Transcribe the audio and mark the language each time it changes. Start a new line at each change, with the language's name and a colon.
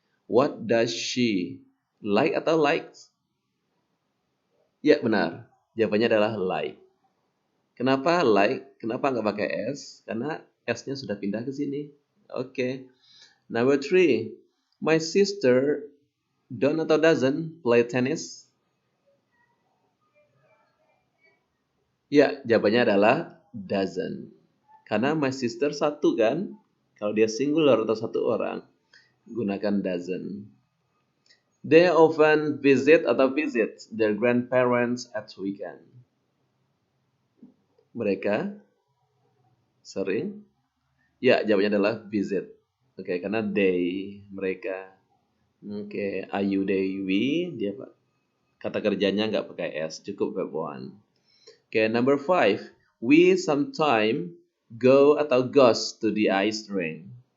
English: What does she like atau likes?
Indonesian: Ya benar. Jawabannya adalah like. Kenapa like? Kenapa nggak pakai S? Karena S-nya sudah pindah ke sini. Oke. Number 3.
English: My sister don't atau doesn't play tennis?
Indonesian: Ya, jawabannya adalah doesn't. Karena my sister satu kan? Kalau dia singular atau satu orang, gunakan doesn't.
English: They often visit their grandparents at weekend.
Indonesian: Mereka sering? Ya, jawabannya adalah visit. Oke, karena they, mereka. Oke, are you, they, we, dia kata kerjanya nggak pakai s, cukup verb 1. Oke, number 5.
English: We sometime go atau goes to the ice rink.